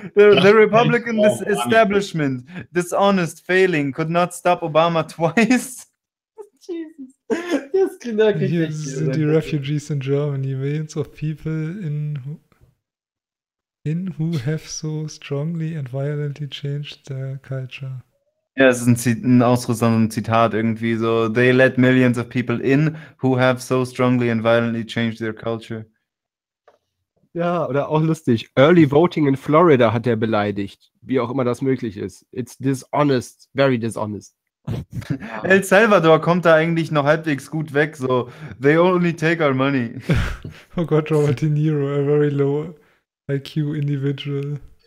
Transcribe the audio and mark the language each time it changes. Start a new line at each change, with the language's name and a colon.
English: The Republican establishment, dishonest, failing, could not stop Obama twice. Jesus.
German: Das klingt wirklich hier nicht. Sind die
English: Refugees in Germany, millions of people in who have so strongly and violently changed their culture.
German: Ja, es ist ein Ausdruck, ein Zitat irgendwie so.
English: They let millions of people in who have so strongly and violently changed their culture.
German: Ja, oder auch lustig.
English: Early voting in Florida
German: hat er beleidigt, wie auch immer das möglich ist.
English: It's dishonest, very dishonest.
German: El Salvador kommt da eigentlich noch halbwegs gut weg, so.
English: They only take our money.
German: Oh Gott,
English: Robert De Niro, a very low IQ individual.